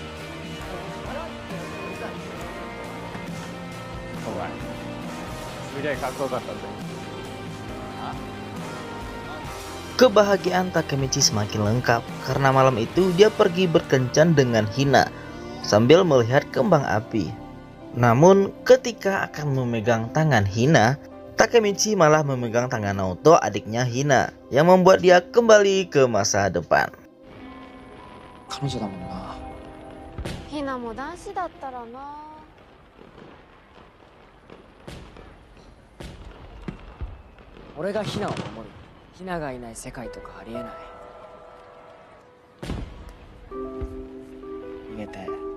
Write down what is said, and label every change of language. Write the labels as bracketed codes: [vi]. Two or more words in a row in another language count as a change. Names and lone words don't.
[id] Kebahagiaan Takemichi semakin lengkap karena malam itu dia pergi berkencan dengan Hina sambil melihat kembang api. Namun ketika akan memegang tangan Hina, Takemichi malah memegang tangan Naoto, adiknya Hina, yang membuat dia kembali ke masa depan. [ja] ヒナも男子だったらな. 俺がヒナを守る。ヒナがいない世界とかありえない。逃げて。